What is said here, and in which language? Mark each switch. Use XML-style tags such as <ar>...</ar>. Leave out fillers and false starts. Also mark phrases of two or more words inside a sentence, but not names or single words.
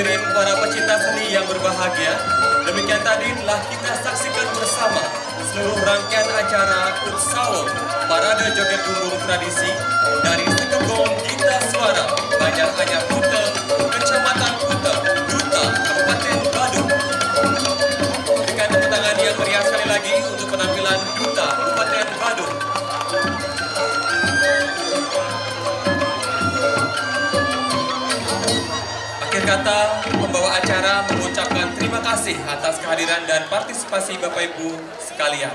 <id>para pecinta seni yang berbahagia, demikian tadi telah kita saksikan bersama seluruh rangkaian acara Utsawo Parade Joget Bumbung Tradisi dari Sekegong Gita Suara, Banjaranyar Kuta, Kecamatan Kuta, Duta, Kabupaten Badung. Berikan tepuk tangan yang meriah sekali lagi untuk penampilan Duta Kabupaten Badung. Akhir kata, pembawa acara mengucapkan terima kasih atas kehadiran dan partisipasi Bapak Ibu sekalian.</id>